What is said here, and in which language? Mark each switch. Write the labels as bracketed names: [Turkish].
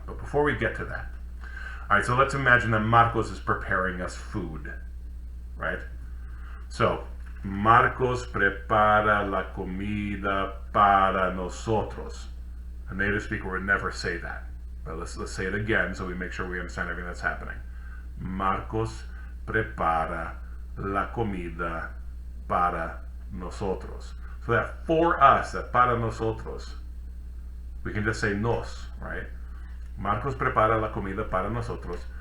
[English] But before we get to that, all right, so let's imagine that Marcos is preparing us food, right? [Spanish] So, Marcos prepara la comida para nosotros. [English] A native speaker would never say that. But let's say it again so we make sure we understand everything that's happening. [Spanish] Marcos prepara la comida para nosotros. [English] So that for us, that [Spanish] para nosotros, [English] we can just say nos, right? [Spanish] Marcos prepara la comida para nosotros.